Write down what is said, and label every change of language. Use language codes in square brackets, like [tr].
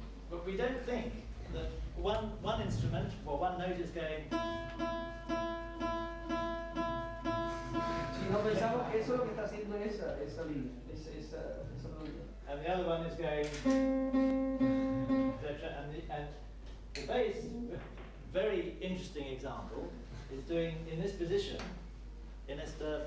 [en] But we don't think that one instrument or one note is going. [es] Si no pensamos que eso es lo que está haciendo esa línea, esa melodía. [en] And the other one is going, and the bass, very interesting example, is doing in this position, in esta